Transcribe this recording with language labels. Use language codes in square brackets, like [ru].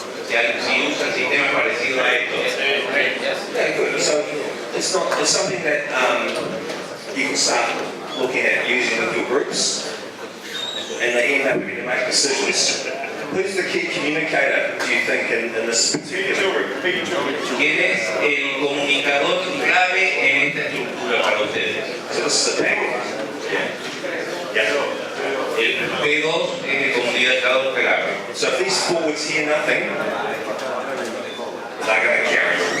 [es] Si usan sistemas parecidos a estos. [en] Yeah, good. So it's something that you can start looking at using with your groups, and they end up having to make decisions. Who's the key communicator, do you think, in this particular group? [es] ¿Quién es el comunicador clave en esta estructura para ustedes? [en] So this is the back. Yeah. [es] El P2 es el comunicador clave. [en] So if these forwards hear nothing, they're going to carry.